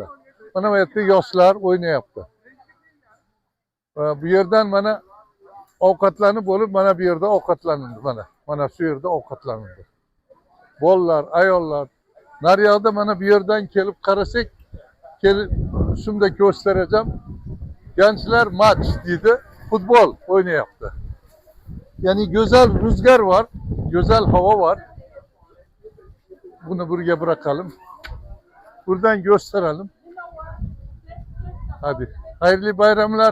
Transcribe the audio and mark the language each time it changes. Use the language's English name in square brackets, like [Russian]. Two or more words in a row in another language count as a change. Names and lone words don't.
[Uzbek] Mana bu yerda yoshlar o'ynayapti. Bu yerdan mana ovqatlanib bo'lib, mana bu yerda ovqatlanildi mana. Mana shu yerda ovqatlanildi. Bolalar, ayollar, naryoqda mana bu yerdan kelib qarasak, shunda göstereceğim. [Turkish] Gençler maç [Uzbek] deydi, futbol oynayaptı. [Turkish] Yani güzel rüzgar var, güzel hava var. Bunu buraya bırakalım. Buradan gösterelim. Hadi. Hayırlı bayramlar.